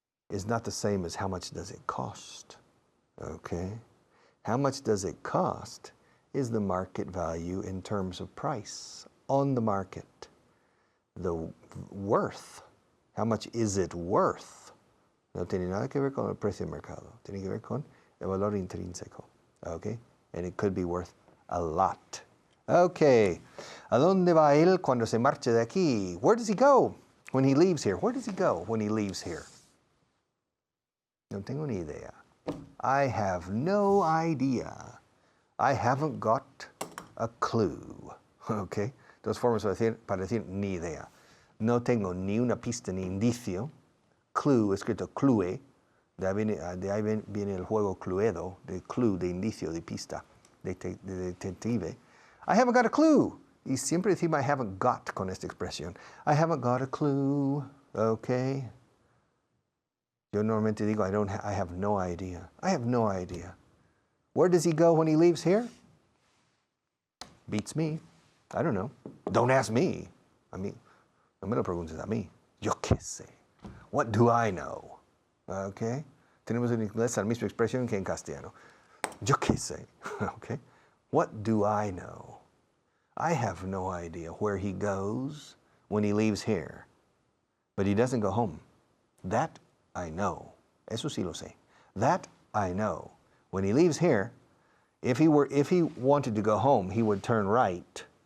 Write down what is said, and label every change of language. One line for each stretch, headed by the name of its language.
English: Is not the same as how much does it cost. Okay, how much does it cost is the market value in terms of price on the market. The worth, how much is it worth?
Spanish: No tiene nada que ver con el precio de mercado. Tiene que ver con el valor intrínseco.
English: Okay, and it could be worth a lot.
Spanish: Okay, ¿a dónde va él cuando se marcha de aquí?
English: Where does he go when he leaves here? Where does he go when he leaves here?
Spanish: No tengo ni idea.
English: I have no idea. I haven't got a clue. Okay,
Spanish: Dos formas para decir ni idea. No tengo ni una pista ni indicio. Clue, escrito clue. De ahí viene el juego Cluedo, de clue, de indicio, de pista, de detective.
English: I haven't got a clue.
Spanish: Y siempre decimos
English: I haven't got
Spanish: con esta expresión.
English: I haven't got a clue. Okay.
Spanish: Yo normalmente digo
English: I have no idea. I have no idea. Where does he go when he leaves here? Beats me. I don't know. Don't ask me. I mean,
Spanish: no me lo preguntes a mí. Yo qué sé.
English: What do I know?
Spanish: Okay. Tenemos en inglés la misma expresión que en castellano. Yo qué sé.
English: Okay. What do I know? I have no idea where he goes when he leaves here. But he doesn't go home. That I know.
Spanish: Eso sí lo sé.
English: That I know. When he leaves here, if he wanted to go home, he would turn right.